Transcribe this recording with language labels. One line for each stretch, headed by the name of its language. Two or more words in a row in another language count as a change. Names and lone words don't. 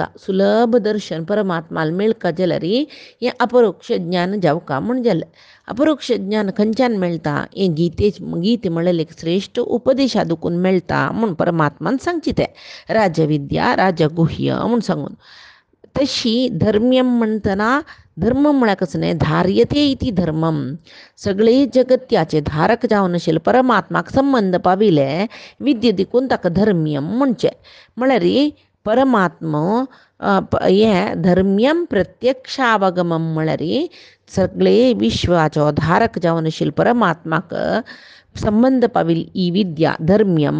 Konkani: सुलभ दर्शन परमात्माल मेळका जाल्यार हें अपरोक्ष ज्ञान जावका म्हण जालें. अपरोक्ष ज्ञान खंयच्यान मेळटा हें गीते म्हणलें एक श्रेष्ठ उपदेशा दुखून मेळटा म्हूण परमात्मान सांगची तें
Sanskrit: राजविद्या राजगुह्य
Konkani: म्हूण सांगून. तशी धर्म्यम म्हणटना धर्म म्हळ्यार कसं न्हय
Sanskrit: धार्यते इति धर्मम
Konkani: सगळे जगत्याचे धारक जावन आशिल्ले परमात्माक संबंध पाविले विद्या देखून ताका धर्म्यम म्हणचें. म्हळ्यार परमात्मा हें
Sanskrit: धर्म्यम प्रत्यक्षावगमम
Konkani: म्हळ्यार सगळे विश्वाचो धारक जावन आशिल्ले परमात्माक संबंध पाविल्ली ही विद्या धर्म्यम.